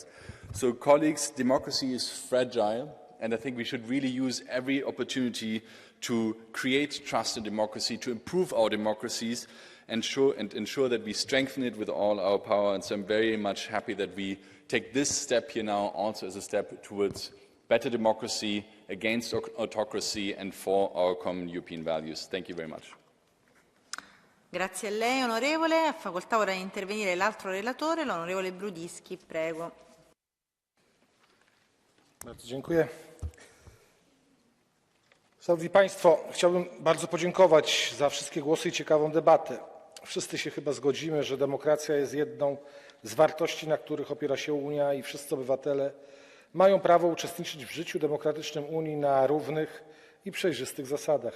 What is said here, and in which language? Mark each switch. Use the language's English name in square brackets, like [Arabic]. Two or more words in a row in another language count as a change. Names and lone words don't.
[English] So, colleagues, democracy is fragile, and I think we should really use every opportunity to create trust in democracy, to improve our democracies, and ensure that we strengthen it with all our power. And so I'm very much happy that we take this step here now also as a step towards better democracy, against autocracy and for our common European values. Thank you very much. [Italian] Grazie a lei, onorevole. Ha facoltà ora di intervenire l'altro relatore, l'onorevole Brudischi. Prego. [Polish] Bardzo dziękuję. Szanowni Państwo, chciałbym bardzo podziękować za wszystkie głosy i ciekawą debatę. Wszyscy się chyba zgodzimy, że demokracja jest jedną z wartości, na których opiera się Unia, i wszyscy obywatele mają prawo uczestniczyć w życiu demokratycznym Unii na równych i przejrzystych zasadach.